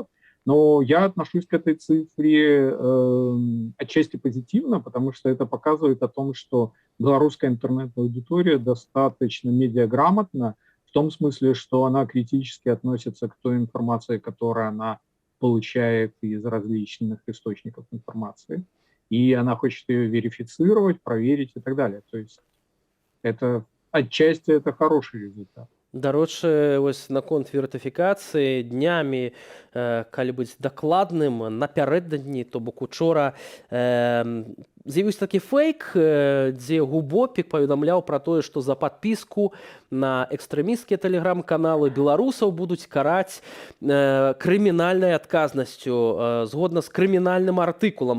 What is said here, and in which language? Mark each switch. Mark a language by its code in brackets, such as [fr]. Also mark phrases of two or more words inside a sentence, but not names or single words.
[ru] Но я отношусь к этой цифре отчасти позитивно, потому что это показывает о том, что белорусская интернет-аудитория достаточно медиаграмотна, в том смысле, что она критически относится к той информации, которую она получает из различных источников информации. И она хочет ее верифицировать, проверить и так далее. То есть это отчасти это хороший результат. [be] Дарэчы, вось наконт вертыфікацыі днямі, калі быць дакладным, напярэдадні, то бок учора з'явіўся такі фэйк, дзе Губопік паведамляў пра тое, што за падпіску на экстрэмісцкія тэлеграм-каналы беларусаў будуць караць крымінальнай адказнасцю, згодна з крымінальным артыкулам.